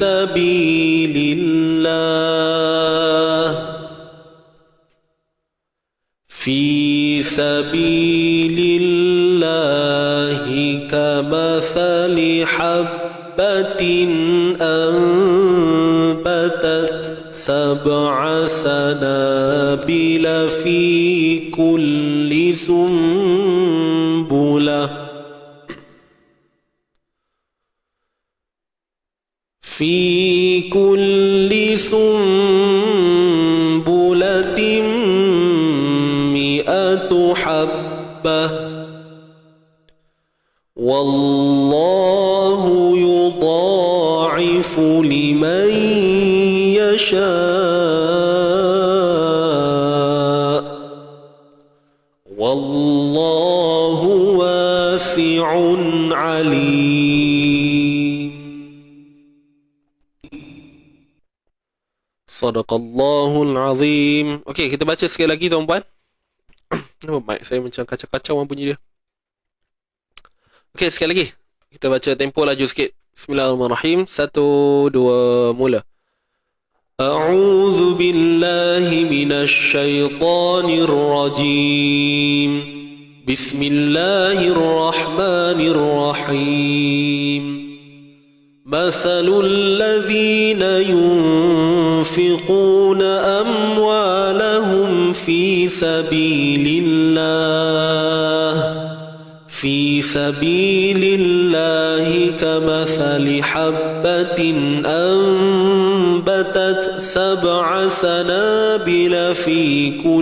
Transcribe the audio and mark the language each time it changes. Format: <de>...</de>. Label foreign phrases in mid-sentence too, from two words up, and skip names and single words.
<ar>سبيل الله كمثل حبة أنبتت سبع سنابل في كل سنبلة مائة حبة والله يضاعف لمن يشاء والله واسع عليم. صدق الله العظيم.</ar> <ms>Okey, kita baca sekali lagi tuan-puan. Nama mic saya macam kacau-kacau bunyi dia. Okey, sekali lagi. Kita baca tempo laju sikit. Bismillahirrahmanirrahim. 1, 2, mula.</ms> <ar>أعوذ بالله من الشيطان الرجيم. بسم الله الرحمن الرحيم. مثل الذين ينفقون أموالهم في سبيل الله كمثل حبة أنبتت 7 سنابل في</ar>